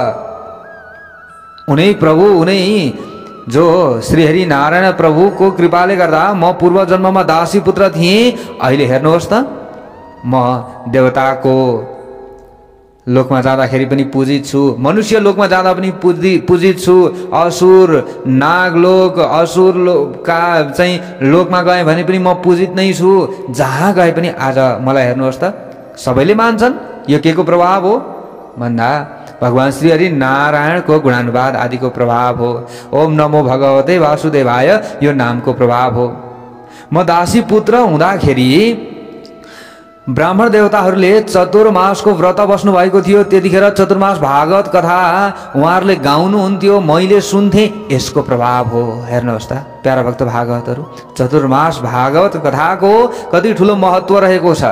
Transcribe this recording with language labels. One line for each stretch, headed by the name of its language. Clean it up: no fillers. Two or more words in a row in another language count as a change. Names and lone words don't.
Nepali: उनै प्रभु, उनै जो श्रीहरि नारायण प्रभुको कृपाले गर्दा म पूर्व जन्ममा दासी पुत्र थिएँ, अहिले हेर्नुहोस् त म देवताको लोकमा जाँदाखेरि पनि पूजित छु, मनुष्य लोकमा जाँदा पनि पूजित छु, असुर नागलोक असुर लोकका चाहिँ लोकमा गएँ भने पनि म पूजित नै छु। जहाँ गए पनि आज मलाई हेर्नुहोस् त सबैले मान्छन्। यो के को प्रभाव हो भन्दा भगवान श्री हरि नारायणको गुणानुवाद आदिको प्रभाव हो।
Sanskrit: ओम नमो भगवते वासुदेवाय
Nepali: यो नामको प्रभाव हो। म दासी पुत्र हुँदाखेरि ब्राह्मण देवताहरूले चतुर्मासको व्रत बस्नु भएको थियो। त्यतिखेर चतुर्मास भागवत कथा उहाँहरूले गाउनुहुन्थ्यो, मैले सुन्थेँ। यसको प्रभाव हो। हेर्नुहोस् त प्यारा भक्त भागवतहरू, चतुर्मास भागवत कथाको कति ठुलो महत्त्व रहेको छ।